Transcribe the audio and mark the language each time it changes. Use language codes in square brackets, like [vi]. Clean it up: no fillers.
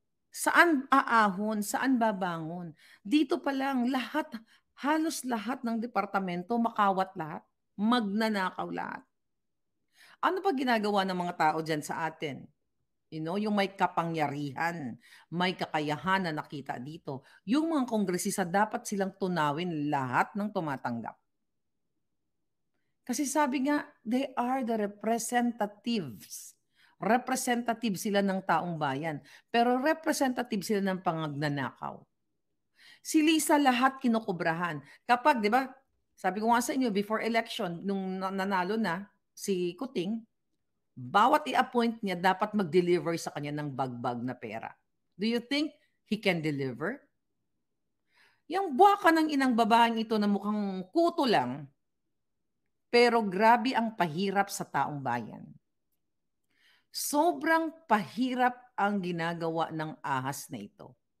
[tl] Saan aahon? Saan babangon? Dito pa lang, halos lahat ng departamento, makawat lahat, magnanakaw lahat. Ano pa ginagawa ng mga tao dyan sa atin? Yung may kapangyarihan, may kakayahan na nakita dito. Yung mga kongresista, dapat silang tunawin lahat ng tumatanggap. Kasi sabi nga, [en] they are the representatives. [tl] Representative sila ng taong bayan. Pero representative sila ng pangagnanakaw. Si Lisa lahat kinukubrahan. Kapag, di ba, sabi ko nga sa inyo, before election, nung nanalo na si Kuting, bawat i-appoint niya dapat mag-deliver sa kanya ng bagbag na pera. [en] Do you think he can deliver? [tl] Yung buwaka ng inang babaeng ito na mukhang kuto lang, pero grabe ang pahirap sa taong bayan. Sobrang pahirap ang ginagawa ng ahas na ito.